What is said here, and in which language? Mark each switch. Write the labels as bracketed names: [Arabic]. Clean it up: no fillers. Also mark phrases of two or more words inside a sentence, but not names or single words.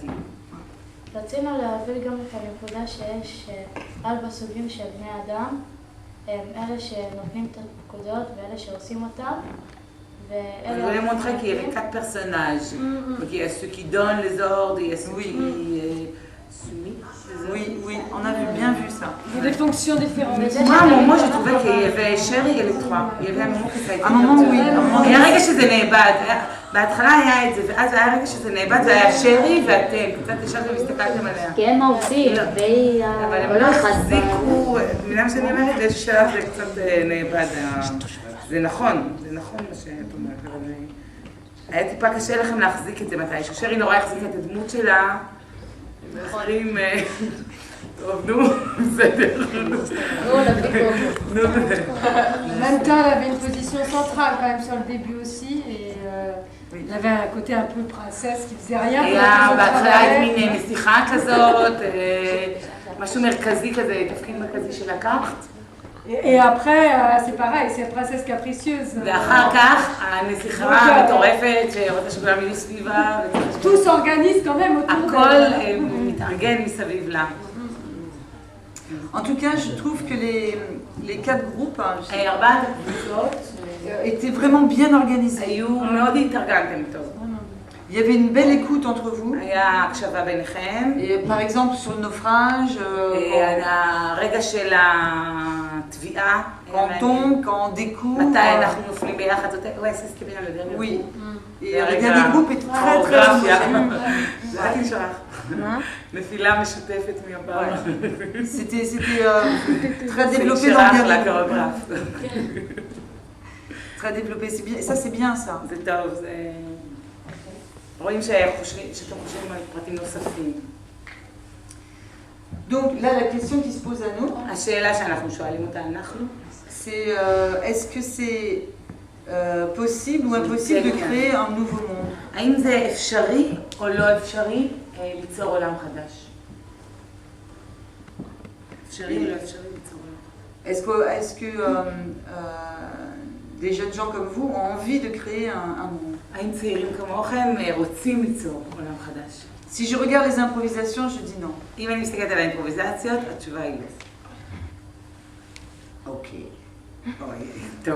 [Hebrew] רצינו להעביר גם את הנקודה שיש 4 סוגים של בני אדם, הם אלה שנותנים את הפקודות ואלה שעושים אותם. [French] Je voulais montrer qu'il y avait 4 personnages. Donc il y a ceux qui donnent les ordres, il y a ceux qui soumettent. Oui, oui, on a bien vu ça. Des fonctions différentes. Moi j'ai trouvé qu'il y avait שרי et les 3. Il y avait un moment que ça a été... Un moment oui, un moment [Hebrew] היה רגע שזה נאבד. בהתחלה היה את זה, ואז היה רגע שזה נאבד, זה היה שרי ואתם. קצת ישבתם והסתכלתם עליה. כי הם העובדים, והיא... אבל הם לא החזיקו, במילה שאני אומרת, יש שלב זה קצת נאבד. זה נכון מה שאת אומרת, אבל היה טיפה קשה לכם להחזיק את זה מתישהו. שרי נורא החזיקה את הדמות שלה, ואחרים, טוב, נו, בסדר. [French] En même temps, elle avait une position centrale quand même sur le début aussi. Et elle avait un côté un peu princesse qui faisait rien. [Hebrew] היה בהתחלה את מין נסיכה כזאת, משהו מרכזי כזה, תפקיד מרכזי שלקחת. [French] Et après, c'est pareil, c'est la princesse capricieuse. [Hebrew] ואחר כך, הנסיכה המטורפת שרוצה שכולם יהיו סביבה. [French] Tout s'organise quand même autour [Hebrew] הכל מתארגן מסביב לה. [French] En tout cas, je trouve que les 4 groupes [Hebrew] ארבעת הקבוצות [French] étaient vraiment bien organisés. [Hebrew] היו מאוד התארגנתם טוב. [French] Il y avait une belle écoute entre vous. [Hebrew] היה הקשבה ביניכם. [French] Et par exemple sur le naufrage, [Hebrew] הרגע של התביעה. [French] quand on tombe, quand on découvre. [Hebrew] מתי אנחנו נופלים ביחד. [French] Ouais, c'est ce qui est bien le dernier. Oui. Et le dernier groupe est très très émotionnel. [Hebrew] זה רק נשאר. נפילה משותפת מהפעם. [French] C'était très développé dans le dernier groupe. Très développé, c'est bien. Ça c'est bien ça. [Hebrew] זה טוב, זה... רואים שאתם חושבים על פרטים נוספים. [French] Donc là, la question qui se pose à nous, [Hebrew] השאלה שאנחנו שואלים אותה אנחנו, [French] c'est est-ce que c'est possible ou impossible de créer un nouveau monde? [Hebrew] האם זה אפשרי או לא אפשרי ליצור עולם חדש? אפשרי או לא אפשרי ליצור עולם? [French] Est-ce que des jeunes gens comme vous ont envie de créer un monde? [Hebrew] האם צעירים כמוכם רוצים ליצור עולם חדש? [French] Si je regarde les improvisations, je dis non. [Hebrew] אם אני מסתכלת על האימפרוביזציות, התשובה היא לא. [French] Ok. [Hebrew] טוב.